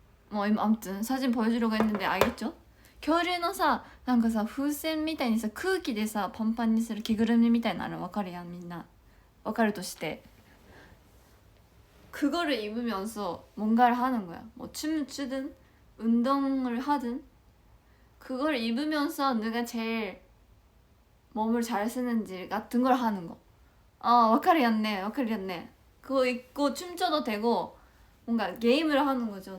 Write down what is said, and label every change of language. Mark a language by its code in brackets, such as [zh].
[ko] 뭐 아무튼 사진 보여주려고 했는데 알겠죠? 겨울에는 사 [ja] なんかさ風船みたいにさ空気でさパンパンにする着ぐるみみたいなの分かるやんみんな。分かるとして [ko] 그거를 입으면서 뭔가를 하는 거야. 뭐 춤을 추든 운동을 하든 그걸 입으면서 누가 제일 몸을 잘 쓰는지 같은 걸 하는 거. 와카리였네. 그거 입고 춤춰도 되고 뭔가 게임을 하는 거죠.